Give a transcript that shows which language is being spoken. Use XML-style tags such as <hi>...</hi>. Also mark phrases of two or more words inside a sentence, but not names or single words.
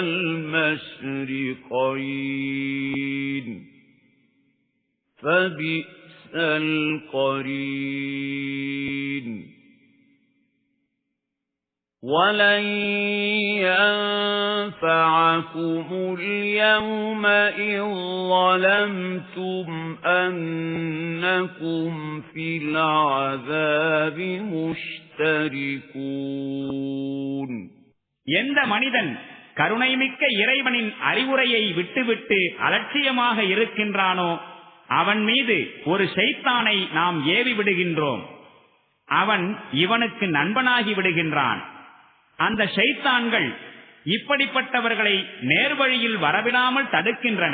<ar>الْمَشْرِقَيْنِ فَبِئْسَ الْقَرِينُ وَلَن يَنفَعَكُمُ الْيَوْمَ إِذ ظَّلَمْتُمْ أَنَّكُمْ فِي الْعَذَابِ مُشْتَرِكُونَ.</ar> <ta>எந்த மனிதன் கருணைமிக்க இறைவனின் அறிவுரையை விட்டுவிட்டு அலட்சியமாக இருக்கின்றானோ அவன் மீது ஒரு ஷைத்தானை நாம் ஏவி விடுகின்றோம். அவன் இவனுக்கு நண்பனாகி விடுகின்றான். அந்த ஷைத்தான்கள் இப்படிப்பட்டவர்களை நேர்வழியில் வரவிடாமல் தடுக்கின்றன.</ta>